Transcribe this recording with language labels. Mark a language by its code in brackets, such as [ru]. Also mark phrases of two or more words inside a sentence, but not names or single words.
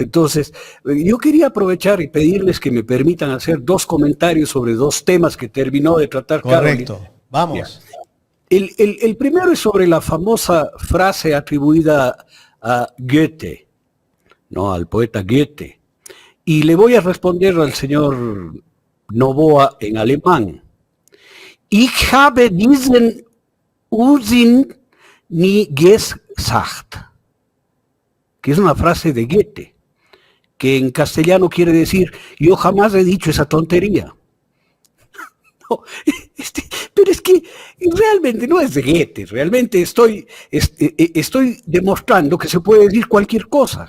[es] Entonces, yo quería aprovechar y pedirles que me permitan hacer dos comentarios sobre dos temas que terminó de tratar Correcto. Carolina. Vamos. El primero es sobre la famosa frase atribuida a Goethe, ¿no? Al poeta Goethe. Y le voy a responder al señor Novoa en alemán. [de] Ich habe diesen Unsinn nie gesagt. [es] Que es una frase de Goethe, que en castellano quiere decir, yo jamás he dicho esa tontería. No, pero es que realmente no es de Goethe, realmente estoy demostrando que se puede decir cualquier cosa.